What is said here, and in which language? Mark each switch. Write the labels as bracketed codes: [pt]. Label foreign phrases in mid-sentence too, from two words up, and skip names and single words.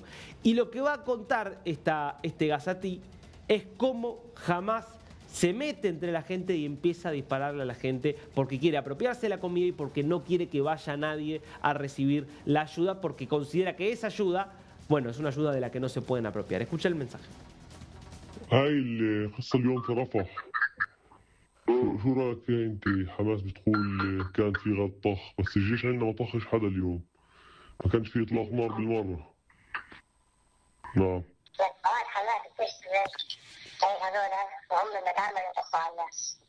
[es] Y lo que va a contar este gazatí es cómo Hamás se mete entre la gente y empieza a dispararle a la gente porque quiere apropiarse de la comida y porque no quiere que vaya nadie a recibir la ayuda, porque considera que esa ayuda, bueno, es una ayuda de la que no se pueden apropiar. Escucha el mensaje. [ar] هاي القصة اليوم في رفح. شو رأيك فيها انت؟ حماس بتقول كان في غد طخ، بس الجيش عندنا ما طخش حدا اليوم. ما كانش في اطلاق نار بالمرة. نعم. طبعا حماس بتشتغل زي هذول وهم بيتعاملوا يطخوا على الناس.